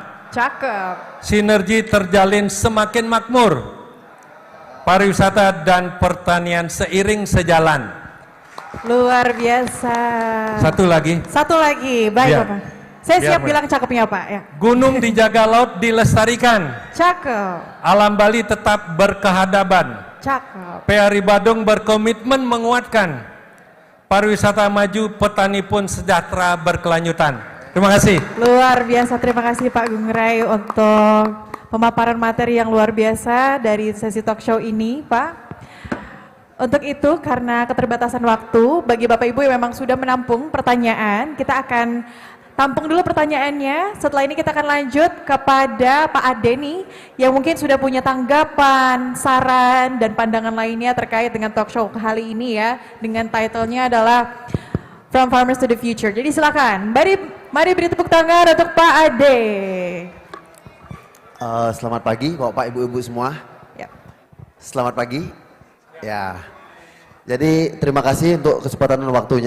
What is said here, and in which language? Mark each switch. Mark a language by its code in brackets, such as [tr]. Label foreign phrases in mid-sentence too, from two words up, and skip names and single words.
[id] Cakep. Sinergi terjalin semakin makmur. Pariwisata dan pertanian seiring sejalan. Luar biasa. Satu lagi. Satu lagi, baik Ya. Bapak. Saya Biar siap Mbak. bilang cakepnya Pak. Ya. Gunung dijaga, laut dilestarikan. Cakep. Alam Bali tetap berkehadapan. Cakep. PRI Badung berkomitmen menguatkan. Pariwisata maju, petani pun sejahtera berkelanjutan. Terima kasih. Luar biasa, terima kasih Pak Gungrai untuk pemaparan materi yang luar biasa dari sesi [en] talk show [id] ini, Pak. Untuk itu, karena keterbatasan waktu, bagi Bapak Ibu yang memang sudah menampung pertanyaan, kita akan tampung dulu pertanyaannya. Setelah ini kita akan lanjut kepada Pak Ade nih, yang mungkin sudah punya tanggapan, saran, dan pandangan lainnya terkait dengan [en] talk show [id] kali ini ya, dengan title-nya adalah From Farmers to the Future. Jadi silakan, mari beri tepuk tangan untuk Pak Ade. Selamat pagi Bapak Ibu-Ibu semua. Ya. Selamat pagi. Ya. Jadi terima kasih untuk kesempatan dan waktunya.